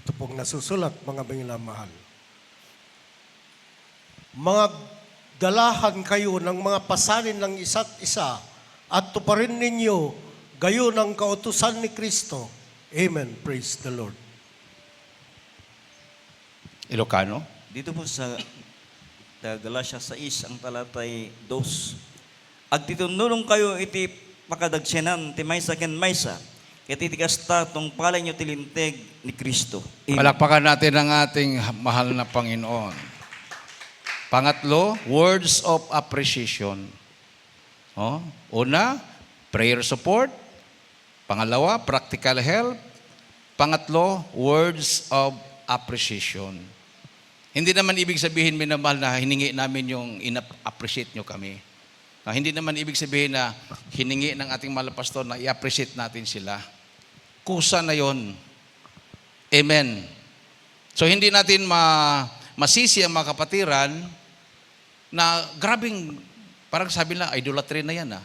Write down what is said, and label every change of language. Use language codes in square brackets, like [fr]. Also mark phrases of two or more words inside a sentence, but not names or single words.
[tl] Ito pong nasusulat, mga minamahal. Magdalahan kayo ng mga pasalin ng isa't isa at tuparin ninyo gayon ang kautusan ni Kristo. [en] Amen, praise the Lord. [tl] Ilocano? Dito po sa Galatia 6, ang talatay 2. [ilo] Agtitunulong kayo iti pakadagsenan ti maysa ken maysa, ket iti kasta tong palay nyo tilinteg ni Kristo. Amen. [tl] Palakpakan natin ang ating mahal na Panginoon. Pangatlo, [en] words of appreciation. [tl] Una, [en] prayer support. [tl] Pangalawa, [en] practical help. [tl] Pangatlo, [en] words of appreciation. [tl] Hindi naman ibig sabihin, minamahal, na hiningi namin yung ina-appreciate nyo kami. Hindi naman ibig sabihin na hiningi ng ating mahal na pastor na i-appreciate natin sila. Kusa na yon. Amen. So hindi natin masisi ang mga kapatiran na grabing, parang sabi nila, idolatry na yan.